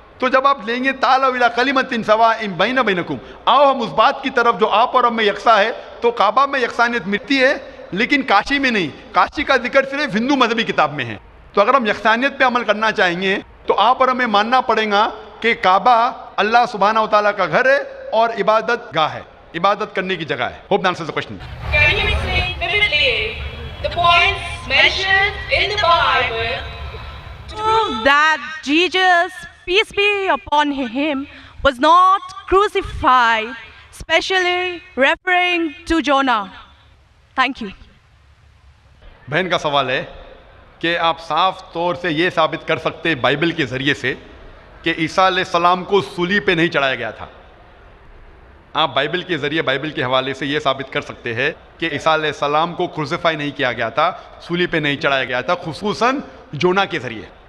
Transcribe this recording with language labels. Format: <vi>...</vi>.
<hi>तो जब आप लेंगे</hi> <ar>तालव इला कलिमतिन सवाइन बैना बैनकुम,</ar> <hi>आओ हम उस बात की तरफ जो आप और हम में यकसा है, तो काबा में यकसानियत मिलती है, लेकिन काशी में नहीं। काशी का जिक्र सिर्फ हिंदू मजहबी किताब में है। तो अगर हम यकसानियत पे अमल करना चाहेंगे तो आप और हमें मानना पड़ेगा कि काबा अल्लाह सुब्हानहू व तआला का घर है और इबादत गाह है, इबादत करने की जगह है।</hi> <en>Hope that answers the question. Can you explain vividly the points mentioned in the Bible that Jesus, peace be upon him, was not crucified, especially referring to Jonah? Thank you.</en> <hi>बहन का सवाल है कि आप साफ तौर से ये साबित कर सकते हैं बाइबल के ज़रिए से कि ईसा अलैहिस्सलाम को सूली पे नहीं चढ़ाया गया था। आप बाइबल के ज़रिए, बाइबल के हवाले से ये साबित कर सकते हैं कि ईसा अलैहिस्सलाम को क्रूसिफाई नहीं किया गया था, सूली पे नहीं चढ़ाया गया था, खुसूसन जोना के ज़रिए।</hi>